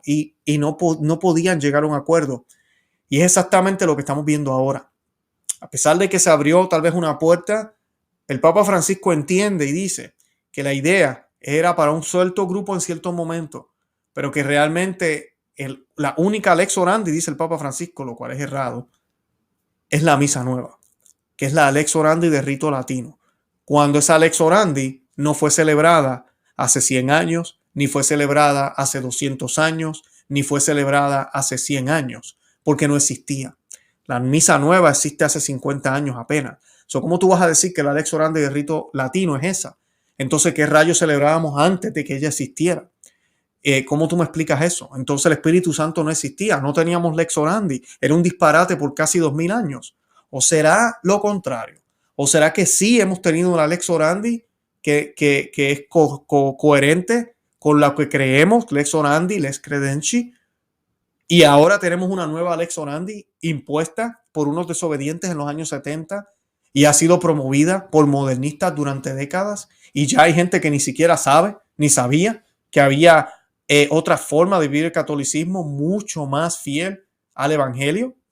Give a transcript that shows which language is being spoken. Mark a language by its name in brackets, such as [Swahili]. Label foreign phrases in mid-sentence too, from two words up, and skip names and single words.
[Spanish] Y no podían llegar a un acuerdo. Y es exactamente lo que estamos viendo ahora. A pesar de que se abrió tal vez una puerta, el Papa Francisco entiende y dice que la idea era para un cierto grupo en cierto momento, pero que realmente la única [Latin] lex orandi, [Spanish] dice el Papa Francisco, lo cual es errado, es la misa nueva, que es la [Latin] lex orandi [Spanish] de rito latino. Cuando esa [Latin] lex orandi [Spanish] no fue celebrada hace 100 años, ni fue celebrada hace 200 años, ni fue celebrada hace 100 años, porque no existía. La misa nueva existe hace 50 años apenas. ¿Cómo tú vas a decir que la [Latin] lex orandi [Spanish] de rito latino es esa? Entonces, ¿qué rayos celebrábamos antes de que ella existiera? ¿Cómo tú me explicas eso? Entonces el Espíritu Santo no existía, no teníamos [Latin] lex orandi, [Spanish] era un disparate por casi 2000 años. ¿O será lo contrario? ¿O será que sí hemos tenido una [Latin] lex orandi [Spanish] que es coherente con lo que creemos, [Latin] lex orandi, lex credentii, [Spanish] y ahora tenemos una nueva [Latin] lex orandi [Spanish] impuesta por unos desobedientes en los años 70 y ha sido promovida por modernistas durante décadas y ya hay gente que ni siquiera sabe, ni sabía que había otra forma de vivir el catolicismo mucho más fiel al evangelio?